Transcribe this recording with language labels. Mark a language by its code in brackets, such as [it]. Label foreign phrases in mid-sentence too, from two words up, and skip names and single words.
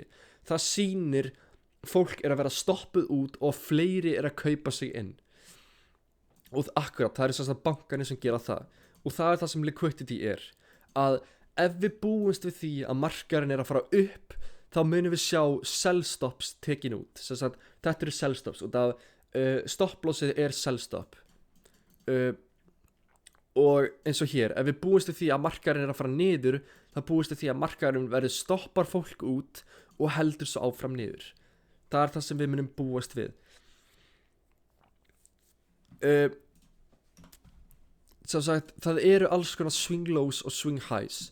[is] Það sýnir fólk að vera stoppuð út og fleiri að kaupa sig inn. Og akkurat, það sem sagt bankarnir sem gera það. Og það það sem liquidity að ef við búumst við því að markaðurinn að fara upp, þá munum við sjá [en] sell stops [is] tekin út. Sagt, þetta [en] sell stops [is] og það stopplossið [en] sell stop. [is] og eins og hér, ef við búumst við því að markaðurinn er að fara niður, þá búumst við því að markaðurinn verður stoppar fólk út og heldur svo áfram niður. Það er það sem við munum búast við. Sem sagt, það eru alls konar [en] swing lows [is] og [en] swing highs.